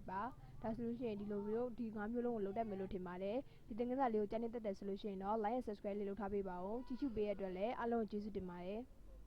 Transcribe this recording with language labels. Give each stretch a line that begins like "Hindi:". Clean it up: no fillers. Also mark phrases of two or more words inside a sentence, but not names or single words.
Burmese: ပါဒါဆိုလို့ရှိရင်ဒီလိုမျိုးဒီ၅မျိုးလုံးကိုလုပ်တတ်မယ်လို့ထင်ပါတယ်ဒီသင်ခန်းစာလေးကိုကြိုက်နေတတ်တယ်ဆိုလို့ရှိရင်တော့
English: like and subscribe
Burmese: လေးလုပ်ထားပေးပါဦးကြည့်ရှုပေးရတဲ့အတွက်လည်းအားလုံးကိုကျေးဇူးတင်ပါတယ်